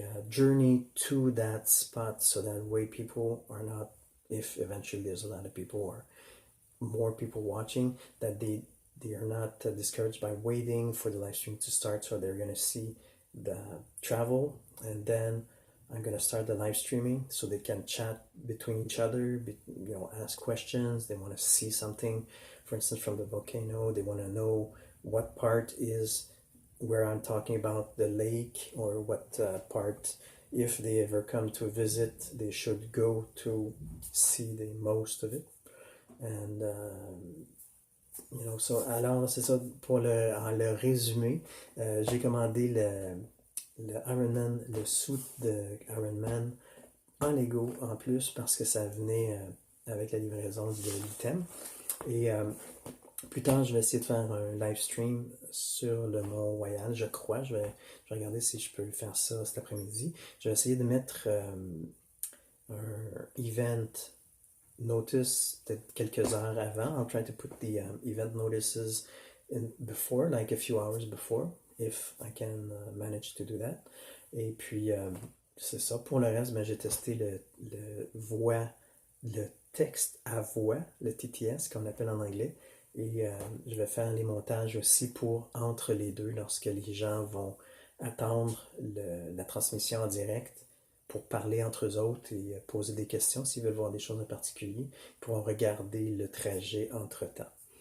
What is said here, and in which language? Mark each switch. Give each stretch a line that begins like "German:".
English: journey to that spot, so that way people are not, if eventually there's a lot of people or more people watching, that they are not discouraged by waiting for the live stream to start, so they're going to see the travel, and then I'm going to start the live streaming so they can chat between each other, ask questions. They want to see something, for instance, from the volcano. They want to know what part is where I'm talking about the lake, or what part, if they ever come to visit, they should go to see the most of it.
French: And alors c'est ça pour le résumé. J'ai commandé le Ironman, le suit de Ironman en Lego en plus, parce que ça venait avec la livraison de l'item. Et plus tard, je vais essayer de faire un live stream sur le Mont Royal, je crois. Je vais regarder si je peux faire ça cet après-midi. Je vais essayer de mettre un event notice quelques heures avant.
English: I'll try to put the event notices in before, like a few hours before, if I can manage to do that.
French: Et puis, c'est ça. Pour le reste, j'ai testé le texte à voix, le TTS, qu'on appelle en anglais. Et je vais faire les montages aussi pour entre les deux, lorsque les gens vont attendre la transmission en direct, pour parler entre eux autres et poser des questions s'ils veulent voir des choses en particulier, ils pourront regarder le trajet entre-temps.